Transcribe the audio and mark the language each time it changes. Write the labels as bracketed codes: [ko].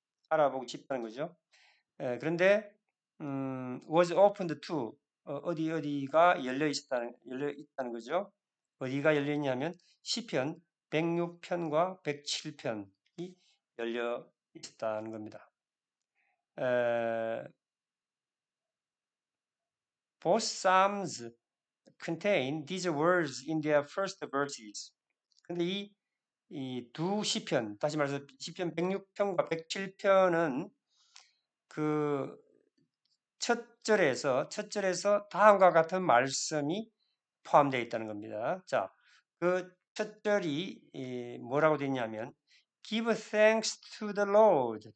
[ko] 알아보기 쉽다는 거죠. 그런데 was opened to 어디가 열려 있다는 거죠. 어디가 열려 있냐면 시편 106편과 107편이 열려 있었다는 겁니다. [en] Both psalms contain these words in their first verses. [ko] 근데 이 두 시편, 다시 말해서 시편 106편과 107편은 그 첫 절에서 다음과 같은 말씀이 포함되어 있다는 겁니다. 자, 그 첫 절이 뭐라고 되냐면 [en] give thanks to the Lord.